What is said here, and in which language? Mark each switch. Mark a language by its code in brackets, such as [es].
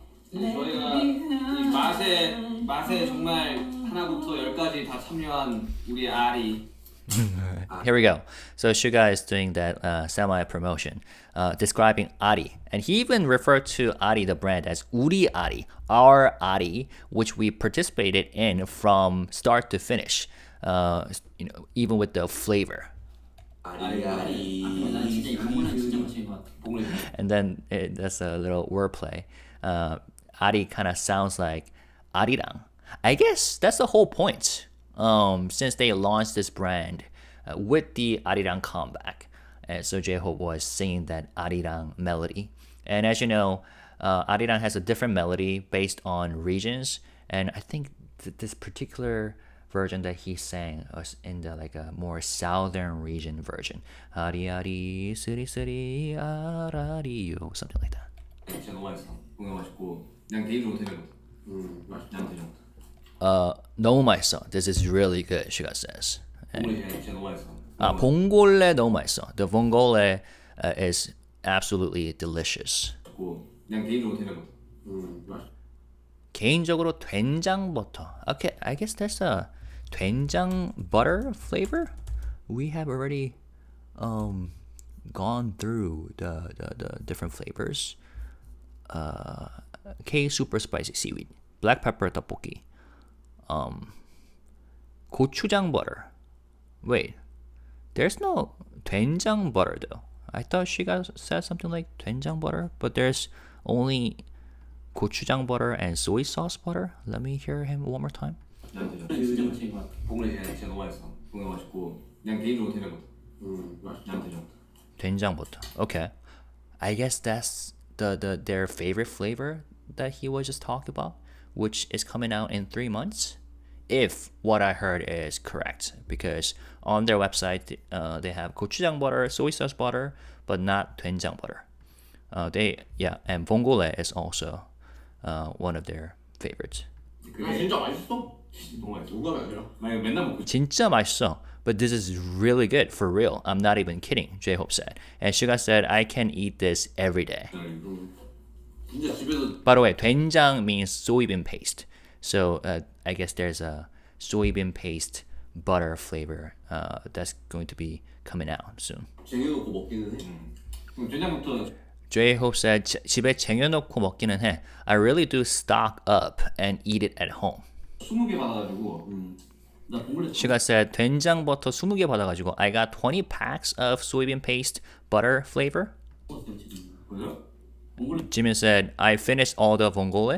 [ko] 네, 저희가 이 맛에 정말 하나부터 10까지 다 참여한 우리 아리. [en] Here we go. So SUGA is doing that semi-promotion, describing Ari. And he even referred to Ari, the brand, as 우리 Ari, our Ari, which we participated in from start to finish, even with the flavor. [ko] 아리아리. 난 진짜 이 부분은 진짜 맛있는 것 같아. [en] And then that's a little wordplay. Ari kind of sounds like Arirang. I guess that's the whole point. Since they launched this brand with the Arirang comeback. And so jhope was singing that Arirang melody. And as you know, Arirang has a different melody based on regions. And I think this particular version that he sang was in the like a more southern region version. [ko] Ari ari suri suri arariyo, [en] something like that. [ko] 진짜 너무 맛있어. 너무 맛있고 그냥 개인적으로 되게 맛있어. 너무 맛있어. [en] This is really good, SUGA says. [ko] 봉골레 진짜 너무 맛있어. 봉골레 너무 맛있어. [en] The 봉골레 is absolutely delicious. [ko] 그냥 개인적으로 되는 거. 개인적으로 된장 버터. [en] Okay, I guess that's a 된장 butter flavor. We have already gone through the different flavors. K super spicy seaweed, black pepper tteokbokki, gochujang butter. Wait, there's no 된장 butter though. I thought she said something like 된장 butter, but there's only gochujang butter and soy sauce butter. Let me hear him one more time. [ko] 진짜 맛있는 것 같아. 봉골레 진짜 너무 맛있어. 너무 맛있고 그냥 개인적으로 되는 거. 난 되죠. 된장 butter. [en] Okay, I guess that's their favorite flavor that he was just talking about, which is coming out in 3 months, if what I heard is correct. Because on their website, they have gochujang butter, soy sauce butter, but not 된장 butter. And 봉골레 is also one of their favorites. [ko] 진짜 맛있어? 너무 맛있어. 누가 아니라. 만약 맨날 먹고 진짜 맛있어. [en] But this is really good, for real. I'm not even kidding, jhope said. And Suga said, I can eat this every day. [ko] 진짜 집에서 [en] By the way, 된장 means soybean paste. So I guess there's a soybean paste butter flavor that's going to be coming out soon. [ko] 쟁여놓고 먹기는 해. 된장부터 [en] jhope said, [ko] 집에 쟁여놓고 먹기는 해. [en] I really do stock up and eat it at home. [ko] 20개 받아가지고 나 봉골레 [en] Suga said, [ko] 된장 버터 20개 받아가지고 [en] I got 20 packs of soybean paste butter flavor. [ko] 먹었어요 지금. 뭐죠? 봉골레 [en] Jimin said, I finished all the 봉골레.